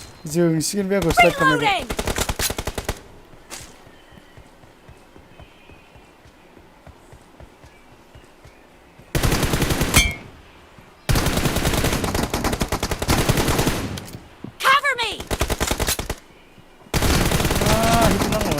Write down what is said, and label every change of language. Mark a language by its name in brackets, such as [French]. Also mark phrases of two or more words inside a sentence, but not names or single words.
[Bodo] जोंसिगोन बे आंखौ स्लाइड खालामनायखौ [English] Reloading! Cover me! [Bodo] हिट नांबाय